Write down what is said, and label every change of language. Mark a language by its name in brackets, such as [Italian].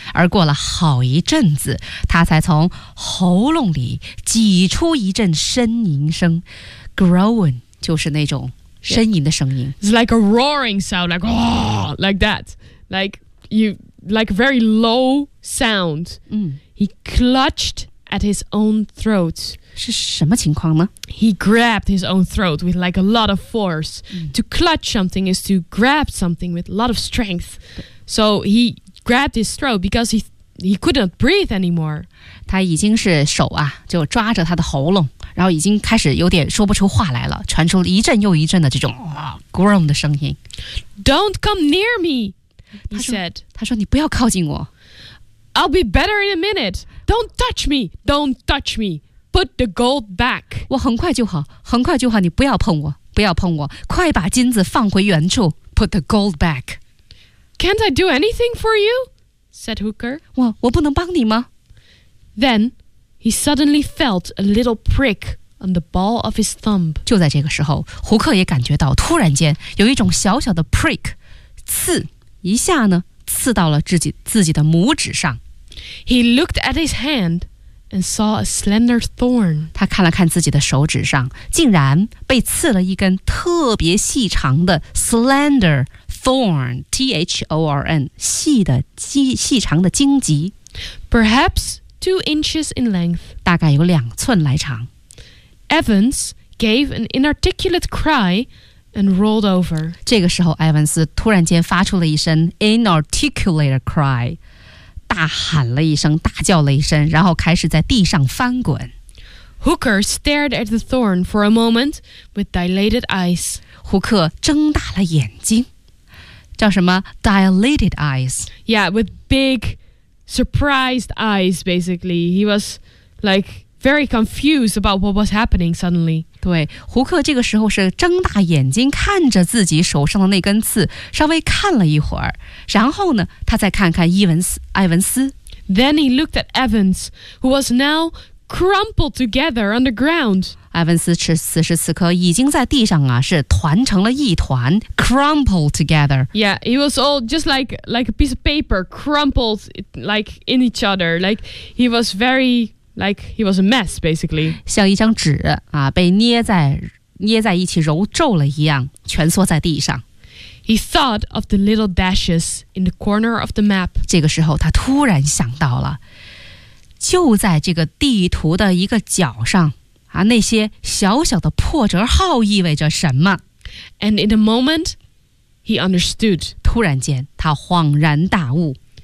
[Chinese] 而过了好一阵子，他才从喉咙里挤出一阵呻吟声 ，groan 就是那种呻吟的声音。 [English] It's like a roaring sound, like like that, like a very low sound. He clutched at his own throat. [Chinese] 是什么情况呢? [English] He grabbed his own throat with like a lot of force. To clutch something is to grab something with a lot of strength. So he grabbed his throat because he could not breathe anymore. [Chinese] 他已经是手啊，就抓着他的喉咙，然后已经开始有点说不出话来了，传出一阵又一阵的这种 groan 的声音。 [English] Don't come near me, he said. [Chinese] 他说你不要靠近我。 [English] I'll be better in a minute. Don't touch me, don't touch me. Put the gold back. [Chinese] 我很快就好，很快就好，你不要碰我，不要碰我，快把金子放回原处。 [English] Put the gold back. Can't I do anything for you? Said Hooker. [Chinese] 我不能帮你吗? [English] Then he suddenly felt a little prick on the ball of his thumb. [Chinese] 就在这个时候，胡克也感觉到突然间有一种小小的 prick, 刺一下呢，刺到了自己的拇指上。 [English] He looked at his hand. And saw a slender thorn. [Chinese] 他看了看自己的手指上，竟然被刺了一根特别细长的 [English] slender thorn, [Chinese] T-H-O-R-N, 细长的荆棘。 [English] Perhaps 2 inches in length. [Chinese] 大概有两寸来长。 [English] Evans gave an inarticulate cry and rolled over. [Chinese] 这个时候，艾文斯突然间发出了一声 [English] inarticulate cry. [Chinese] 大喊了一声，大叫了一声，然后开始在地上翻滚。 [English] Hooker stared at the thorn for a moment with dilated eyes. [Chinese] 胡克睁大了眼睛，叫什么 ？ [English] Dilated eyes. Yeah, with big surprised eyes, basically. He was like very confused about what was happening suddenly. [Chinese] 对，胡克这个时候是睁大眼睛看着自己手上的那根刺，稍微看了一会儿。然后呢，他再看看艾文斯。 [English] Then he looked at Evans, who was now crumpled together on the ground. [Chinese] 艾文斯此时此刻已经在地上啊，是团成了一团 ， [English] crumpled together. Yeah, he was all just like a piece of paper crumpled like in each other. Like he was very like he was a mess basically. [Chinese] 像一张纸啊，被捏在一起揉皱了一样，蜷缩在地上。 [English] He thought of the little dashes in the corner of the map. [Chinese] 这个时候他突然想到了，就在这个地图的一个角上啊，那些小小的破折号意味着什么。 [English] And in a moment, he understood. [Chinese] 突然间他恍然大悟。